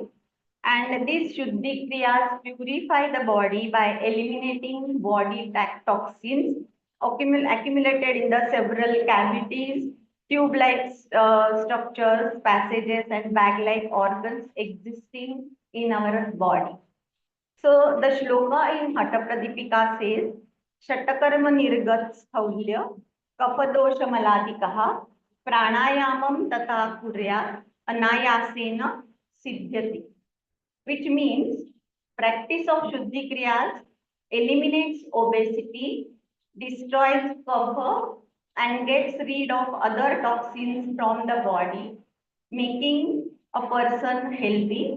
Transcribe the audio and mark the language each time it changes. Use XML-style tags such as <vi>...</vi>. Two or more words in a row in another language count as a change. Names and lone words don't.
<en>And these</en> <sa>शुद्धि क्रियाः</sa> <en>purify the body by eliminating body toxins accumulated in the several cavities, tube-like structures, passages, and bag-like organs existing in our body. So the shloka in Hatha Pradipika says,</en> <sa>षट्कर्म निर्गत स्थौल्य, कफदोष मलादिकः, प्राणायामं ततः कुर्यात्, अनायासेन सिद्ध्यति,</sa> <en>which means practice of</en> <sa>शुद्धि क्रियाः</sa> <en>eliminates obesity, destroys kapha, and gets rid of other toxins from the body, making a person healthy.</en>